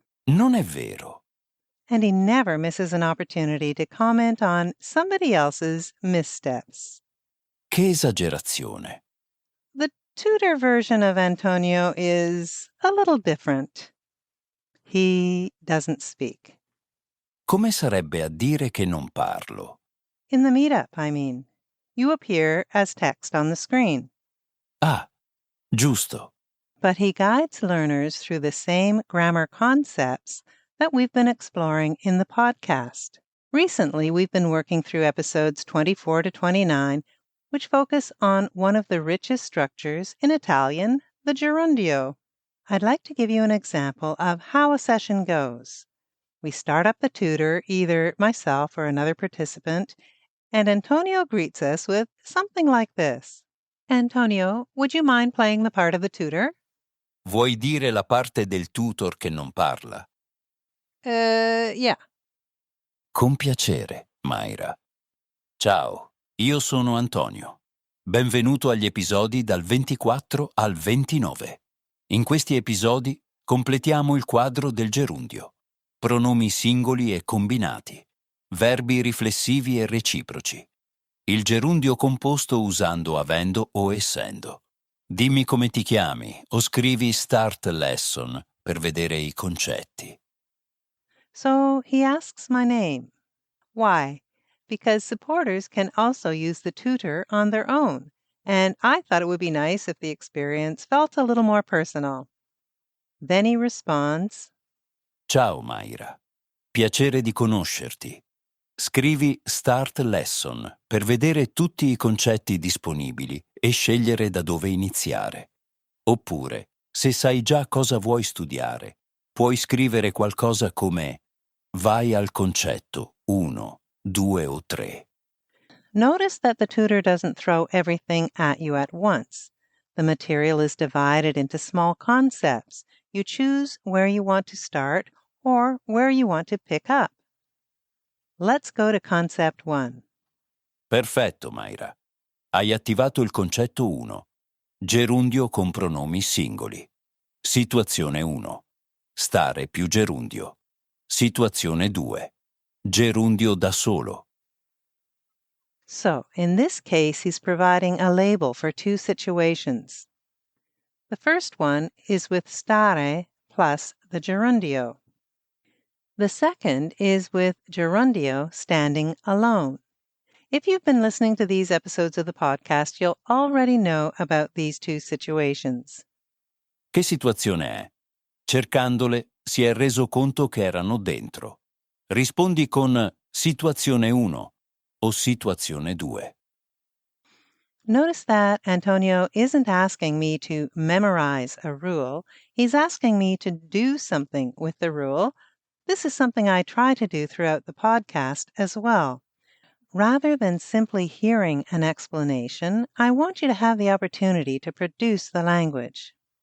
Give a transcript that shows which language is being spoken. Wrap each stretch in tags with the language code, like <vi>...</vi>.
<it>Non è vero.</it> <en>And he never misses an opportunity to comment on somebody else's missteps.</en> <it>Che esagerazione.</it> <en>The tutor version of Antonio is a little different. He doesn't speak.</en> <it>Come sarebbe a dire che non parlo?</it> <en>In the Meetup, I mean. You appear as text on the screen.</en> <it>Ah, giusto.</it> <en>But he guides learners through the same grammar concepts that we've been exploring in the podcast. Recently, we've been working through episodes 24 to 29, which focus on one of the richest structures in Italian, the gerundio. I'd like to give you an example of how a session goes. We start up the tutor, either myself or another participant, and Antonio greets us with something like this. Antonio, would you mind playing the part of the tutor?</en> <it>Vuoi dire la parte del tutor che non parla?</it> <en>Yeah.</en> <it>Con piacere, Mayra. Ciao, io sono Antonio. Benvenuto agli episodi dal 24 al 29. In questi episodi completiamo il quadro del gerundio. pronomi singoli e combinati, verbi riflessivi e reciproci, il gerundio composto usando avendo o essendo. Dimmi come ti chiami o scrivi</it> <en>start lesson</en> <it>per vedere i concetti.</it> <en>So he asks my name. Why? Because supporters can also use the tutor on their own, and I thought it would be nice if the experience felt a little more personal. Then he responds,</en> <it>Ciao Mayra, piacere di conoscerti. Scrivi</it> <en>Start Lesson</en> <it>per vedere tutti i concetti disponibili e scegliere da dove iniziare. Oppure, se sai già cosa vuoi studiare, puoi scrivere qualcosa come vai al concetto 1, 2 o 3.</it> <en>Notice that the tutor doesn't throw everything at you at once. The material is divided into small concepts. You choose where you want to start or where you want to pick up. Let's go to concept 1.</en> <it>Perfetto, Mayra. Hai attivato il concetto 1. Gerundio con pronomi singoli. Situazione 1. Stare più gerundio. Situazione 2. Gerundio da solo.</it> <en>So, in this case, he's providing a label for two situations. The first one is with stare plus the gerundio. The second is with gerundio standing alone. If you've been listening to these episodes of the podcast, you'll already know about these two situations.</en> <it>Che situazione è? Cercandole si è reso conto che erano dentro. Rispondi con situazione 1 o situazione 2.</it> <en>Notice that Antonio isn't asking me to memorize a rule. He's asking me to do something with the rule. This is something I try to do throughout the podcast as well. Rather than simply hearing an explanation, I want you to have the opportunity to produce the language.</en>